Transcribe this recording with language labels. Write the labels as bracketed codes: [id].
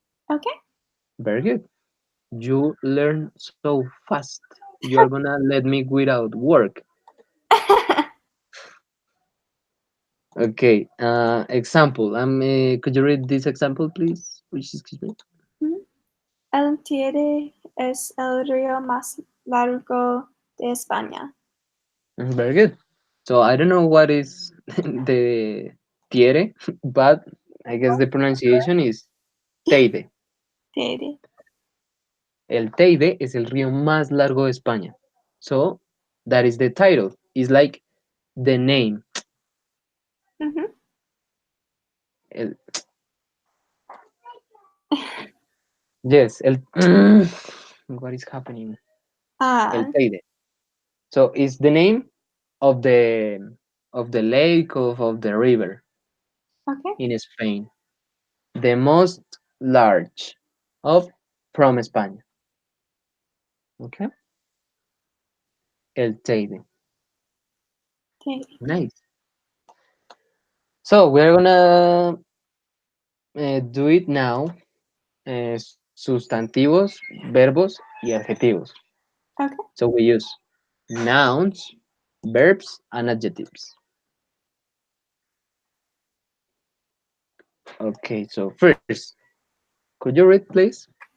[en] Okay. Very good. You learn so fast. You are gonna let me without work. Okay. Example. Could you read this example, please? Which excuse me. [es] El Tigre es el río más largo de España. [en] Very good. So I don't know what is the tiere, but I guess the pronunciation is Teide. [es] Tigre. El Teide es el río más largo de España. [en] So that is the title. It's like the name. Mhm. El, yes, el. What is happening? El Ah, [es] Teide. [en] So it's the name of the lake of the river okay. in Spain. The most large of from España. Okay. El Teide. [es] Tigre. [en] Nice. So we're gonna do it now. [es] Sustantivos, verbos y adjetivos. [en] Okay. So we use nouns, verbs, and adjectives. Okay, so first, could you read, please?